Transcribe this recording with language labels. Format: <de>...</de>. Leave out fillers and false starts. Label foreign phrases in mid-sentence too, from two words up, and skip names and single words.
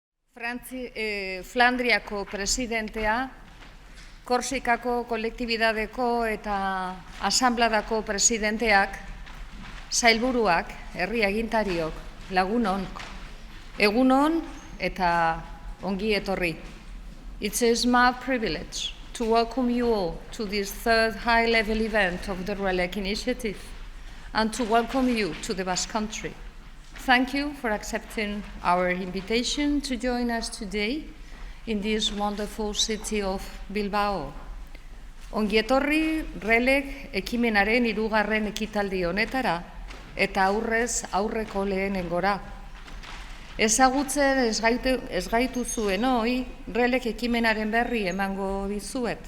<eu>Flandriako presidentea, Korsikako kolektibidadeko eta asanbladako presidenteak, sailburuak, herri agintariok, lagunon, egunon eta ongi etorri.</eu> <en>It is my privilege to welcome you all to this third high-level event of the RLEG initiative and to welcome you to the Basque Country. Thank you for accepting our invitation to join us today in this wonderful city of Bilbao.</en> <eu>Ongi etorri RLEG ekimenaren 3. ekitaldi honetara eta aurrez aurreko lehenengora. Ezagutzen ez gaituzuen hoi, RLEG ekimenaren berri emango dizuet.</eu>